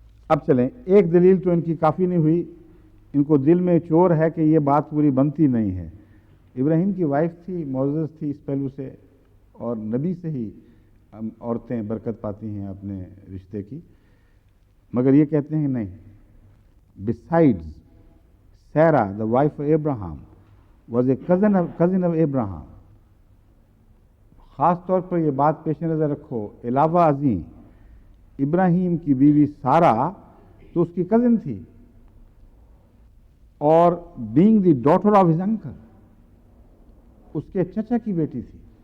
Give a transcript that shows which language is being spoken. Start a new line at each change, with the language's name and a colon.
Urdu: اب چلیں، ایک دلیل تو ان کی کافی نہیں ہوئی، ان کو دل میں چور ہے کہ یہ بات پوری بنتی نہیں ہے. ابراہیم کی وائف تھی، معزز تھی اس پہلو سے، اور نبی سے ہی عورتیں برکت پاتی ہیں اپنے رشتے کی. مگر یہ کہتے ہیں نہیں.
English: Besides, Sarah, the wife of Abraham, was a cousin of Abraham.
Urdu: خاص طور پر یہ بات پیش نظر رکھو، علاوہ ازیں ابراہیم کی بیوی سارہ تو اس کی کزن تھی، اور
English: being the daughter of his uncle،
Urdu: اس کے چچا کی بیٹی تھی.